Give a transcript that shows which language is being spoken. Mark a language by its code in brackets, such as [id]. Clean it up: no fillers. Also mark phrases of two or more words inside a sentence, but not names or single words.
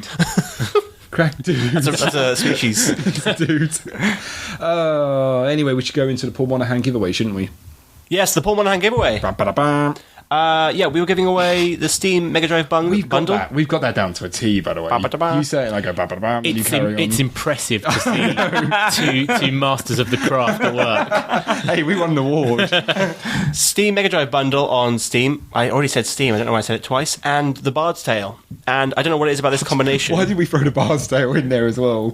[en] Crack dudes. That's a species. Dudes. Anyway, we should go into the Paul Monahan giveaway, shouldn't we? Yes, the Paul Monahan giveaway. Ba-ba-da-bam. Yeah, we were giving away the Steam Mega Drive bundle. We've got that down to a T, by the way. Ba-ba-da-ba. You say it and I go ba-ba-da-bam, and you carry on. It's impressive to see two masters of the craft at work. Hey, we won an award. Steam Mega Drive bundle on Steam. I already said Steam, I don't know why I said it twice. And The Bard's Tale. And I don't know what it is about this combination. Why did we throw the Bard's Tale in there as well?